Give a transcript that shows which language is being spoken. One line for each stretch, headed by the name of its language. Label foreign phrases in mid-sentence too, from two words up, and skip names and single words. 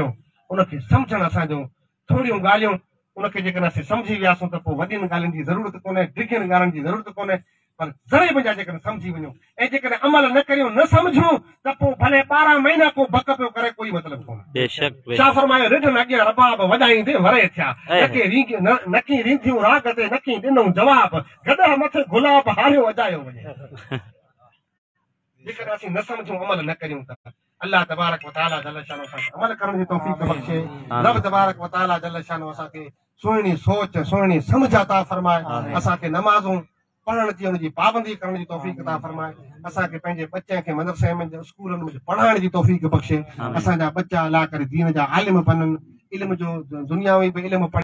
Sindhi: उनखे सम्झणु असांजो थोरियूं ॻाल्हियूं, उनखे जेकॾहिं असीं सम्झी वियासीं त पोइ वॾियुनि ॻाल्हियुनि जी ज़रूरत कोन्हे, ॾिघियुनि ॻाल्हियुनि जी ज़रूरत कोन्हे, पर ज़रे मुंहिंजा जेकॾहिं सम्झी वञूं ऐं जेकॾहिं अमल न करियूं, न सम्झूं त पोइ भले 12 महीना को बक पियो करे कोई मतिलबु कोन्हे। बेशक छा फरमायो, रिढ न अॻियां रबाब वॼाईंदे वरे थिया, नकी रींदियूं राग ते नकी ॾिनऊं जवाब, गॾह मथे गुलाब हारियो अजायो वञे। जेकॾहिं असीं न सम्झूं, अमल न करियूं त अल्लाह
Arabic: تبارك وتعالى جل شانه
Sindhi: असांखे अमल करण जी तौफ़ीक़ बख़्शे। रब
Arabic: تبارك وتعالى جل شانه
Sindhi: असांखे सुहिणी सोच, सुहिणी समझ अता फरमाए, असांखे नमाज़ूं पढ़ण जी, उनजी पाबंदी करण जी तौफ़ीक़ अता फरमाए, असांखे पंहिंजे बच्चनि खे मदरसे में, स्कूलनि में पढ़ाइण जी तौफ़ीक़ बख़्शे। असांजा बच्चा अल्लाह करे दीन जा आलिम बननि, इल्म जो दुनियावी बि इल्म